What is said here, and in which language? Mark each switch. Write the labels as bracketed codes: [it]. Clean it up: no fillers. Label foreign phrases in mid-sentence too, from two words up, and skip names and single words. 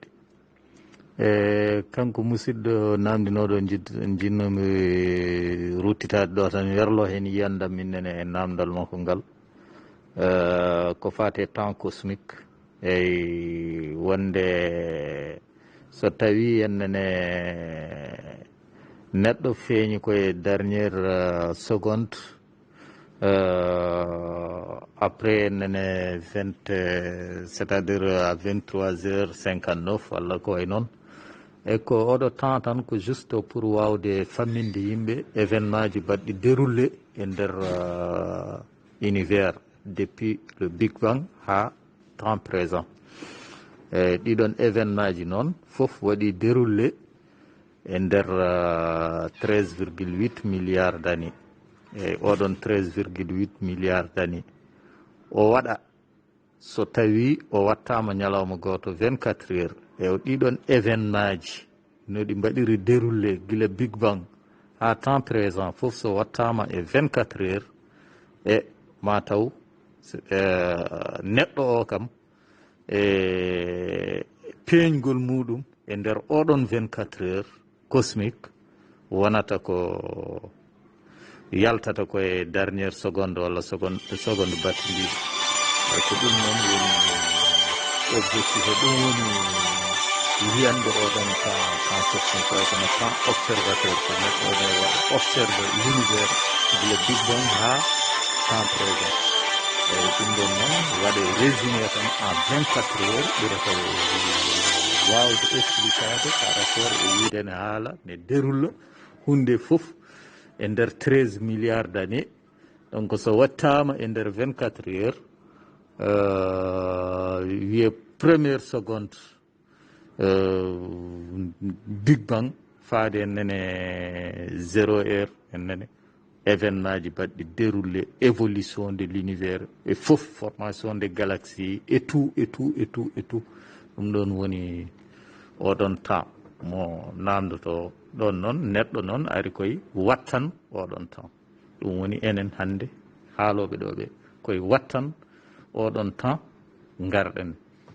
[ff] Kanko musidɗo namdinoɗo jinnomi ruttitade ɗo tan werlo hen yiyandam minnene e namdal makko ngal. Ko fate [fr] temps cosmique [ff] eyi wonde so tawi ennene neɗɗo feeñi koye [fr] dernière seconde après [ff] ennene [fr] c'est-à-dire à 23h59 [ff] walla ko way noon. E ko oɗo temps tan ko [fr] juste pour [ff] wawde famminde yimɓe événement ji baɗɗi déroulé e nder univers [fr] depuis le Big Bang [ff] ha [fr] temps présent. [ff] ɗiɗon événement ji noon fof waɗi déroulé e nder [fr] 13,8 milliards d'années. [ff] oɗon [fr] 13,8 milliards d'années [ff] o waɗa so tawi o wattama ñalawma goto 24 heures. e ɗiɗon événement ji no ɗi mbaɗiri déroulé guila Big Bang ha [fr] temps présent [ff] fof so wattama e 24 heures e mataw neɗɗo o kam peeñgol muɗum e nder oɗon 24 heures cosmique wonata ko yaltata koye [fr] dernière seconde [ff] walla seconde battindi. ko ɗum noon woni objectif e ɗum woni wiyande oɗon [fr] temps cosmique [ff] o kono [fr] temps observateur [ff] ko neɗɗo ne waɗa [fr] observe l'univers [ff] gila Big Bang ha [fr] temps présent. [ff] ɗum ɗon noon waɗe résumé tan en 24 heures ɓurata wawde explicade [fr] par rapport [ff] e wiide ne haala ne déroule hunde fof e nder [fr] 13 milliards d'années. [ff] donc so wattama e nder 24 heures wiye [fr] première seconde [ff] Big Bang faade ennene 0 heure ennene événement ji baɗɗi déroulé [fr] évolution de l'univers [ff] e fof [fr] formation des galaxies et tout. [ff] ɗum ɗon woni oɗon temps mo namdoto ɗon noon neɗɗo noon ari koye wattan oɗon temps. ɗum woni enen hannde haaloɓe ɗo ɓe koye wattan oɗon temps garɗen